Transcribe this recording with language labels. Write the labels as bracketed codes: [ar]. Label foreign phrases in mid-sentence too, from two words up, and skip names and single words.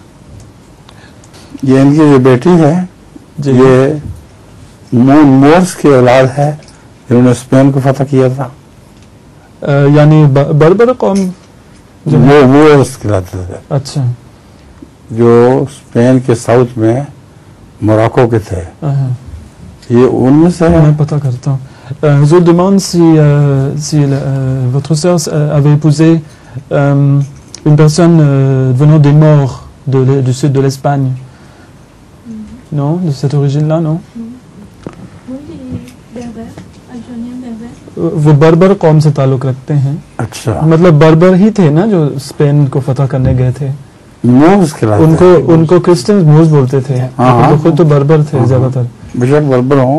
[ur] یہ ان کی جو بیٹی ہے یہ مورس کی اولاد ہے جنہوں نے اسپین کو فتح کیا تھا، یعنی بربر قوم مورس کہلاتے تھے۔ اچھا، جو اسپین کے ساؤتھ میں موراکو کے تھے، یہ ان میں سے میں پتہ کرتا ہوں۔ [fr] Je vous demande si votre sœur avait épousé une personne venant des Maures du sud de l'Espagne. Non, de cette origine-là, non? [ur] وہ بربر قوم سے تعلق رکھتے ہیں۔ اچھا، مطلب بربر ہی تھے نا جو اسپین کو فتح کرنے گئے تھے؟ مورس کہلاتے ان کو کرسچن مورس بولتے تھے، خود تو بربر تھے زیادہ تر۔ بے شک بربر ہوں،